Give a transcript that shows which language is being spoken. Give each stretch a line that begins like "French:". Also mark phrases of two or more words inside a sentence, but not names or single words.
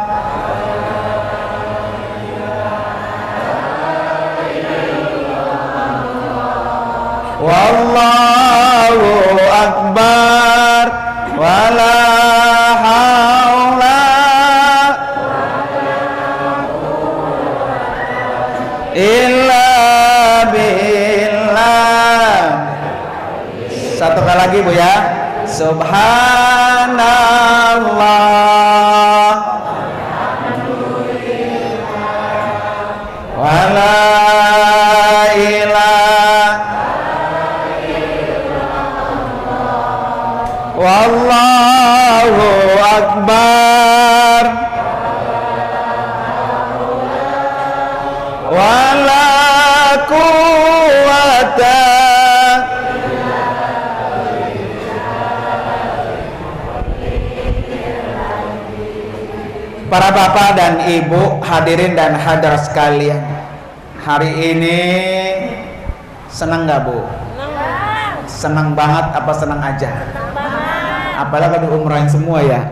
Arabic: والله أكبر. ولا حول إلا بالله.
Indonesian: Satu kali lagi Bu ya.
Arabic: سبحان الله ولا إله والله أكبر. ولا قوة.
Indonesian: Para bapak dan ibu, hadirin dan hadirat sekalian, hari ini senang nggak Bu? Senang banget apa senang aja? Apalagi kalau diumrahin semua ya.